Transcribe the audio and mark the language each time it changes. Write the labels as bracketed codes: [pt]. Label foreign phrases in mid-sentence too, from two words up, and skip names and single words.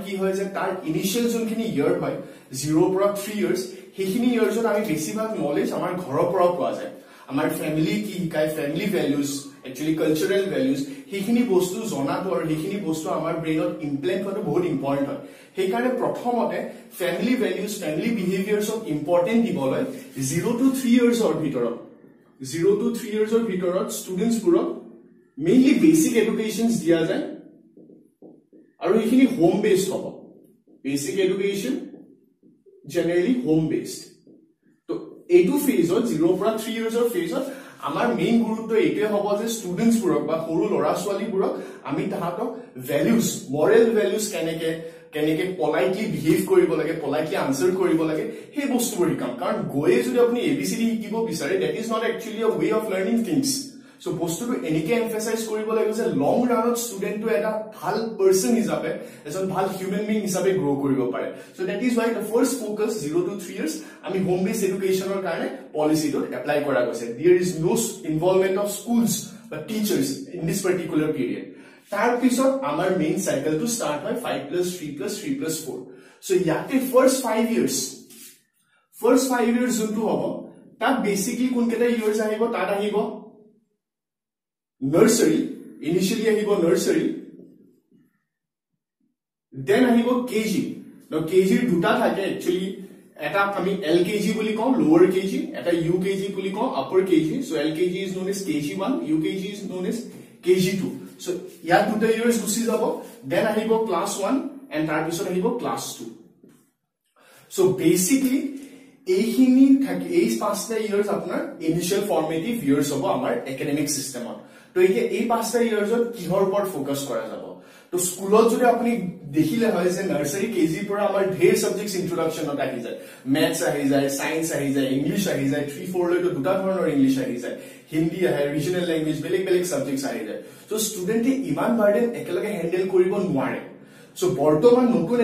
[as] কি হয় যে তাৰ ইনিশিয়াল যোনখিনি ইয়াৰ হয় 0 পৰা 3 ইয়াৰ্স সেইখিনি ইয়াৰ্সত আমি বেছিভাগ নলেজ আমাৰ ঘৰৰ পৰা পোৱা যায় আমাৰ ফ্যামিলি কি শিকায় [en] family values actually cultural values [as] সেইখিনি বস্তু জনাটো আৰু সেইখিনি বস্তু আমাৰ ব্ৰেইনত ইমপ্লেন্ট হোৱাটো বহুত ইম্পৰ্টেন্ট হয় সেইকাৰণে প্ৰথমতে [en] family values family behavioursক [as] ইম্পৰ্টেন্ট দিবলৈ 0 to 3 ইয়াৰ্ছৰ ভিতৰত 0 to 3 ইয়াৰ্ছৰ ভিতৰত ষ্টুডেন্টছবোৰক [en] mainly basic educations [as] দিয়া যায় আৰু এইখিনি [en] home based [as] হ'ব [en] basic education generally home based [as] তো এইটো ফেজত 0 পৰা 3 ইয়াৰ্ছৰ ফেজত আমাৰ মেইন গুৰুত্ব এইটোৱে হ'ব যে ষ্টুডেন্টছবোৰক বা সৰু ল'ৰা ছোৱালীবোৰক আমি তাহাঁতক [en] values moral values [as] কেনেকে [en] politely behave [as] কৰিব লাগে [en] politely answer [as] কৰিব লাগে সেই বস্তুবোৰ শিকাম কাৰণ গৈয়ে যদি আপুনি এবিসিডি শিকিব বিচাৰে [en] that is not actually a way of learning things so [as] বস্তুটো এনেকে এমফাসাইজ কৰিব লাগিব যে [en] long runত [as] ষ্টুডেন্টটো এটা ভাল পাৰসন হিচাপে এজন ভাল [en] human being [as] হিচাপে গ্ৰো কৰিব পাৰে [en] so that is why the first focus 0 to 3 years [as] আমি [en] home base educationৰ [as] কাৰণে পলিচিটো এপ্লাই কৰা গৈছে [en] there is no involvement of schools [as] বা [en] teachers in this particular period [as] তাৰ পিছত আমাৰ মেইন সাইকেলটো স্টাৰ্ট হয় 5 + 3 + 3 + 4 সো ইয়াতে [en] first 5 years [as] যোনটো হ'ব তাত বেসিক্যালি কোন কেটা ইয়াৰ্স আহিব তাত আহিব [en] nursery initially [as] ahibo [en] nursery then [as] ahibo [en] kg now kg [as] দুটা থাকে actually এটা আমি lkg বুলি কম [en] lower kg [as] এটা ukg বুলি কম [en] upper kg so lkg is known as kg1 ukg is known as kg2 so [as] ইয়া দুটা years গুচি যাব then ahibo [en] class 1 and [as] তাৰ পিছত আহিব class 2 [en] so basically [as] এইখিনি থাকে এই 5টা ইয়ার্স আপনার [en] initial formative years [as] হ'ব আমাৰ [en] academic systemত [as] তো এই 5টা ইয়ার্সত কিহৰ ওপৰত ফোকাস কৰা যাব তো স্কুলত যদি আপুনি দেখিলে হয় যে নাৰ্সাৰী কেজি পৰা আমাৰ ঢেৰ [en] subjects introductionত [as] আহি যায় ম্যাথছ আহি যায় সায়েন্স আহি যায় ইংলিশ আহি যায় 3 4 লৈ তো দুটা ধৰণৰ ইংলিশ আহি যায় হিন্দী আহে [en] regional language [as] বেলেগ সাবজেক্টস আহি যায় তো ষ্টুডেন্টে ইমান বাৰ্ডেন একেলগে হ্যান্ডেল কৰিব নোৱাৰে সো বৰ্তমান নতুন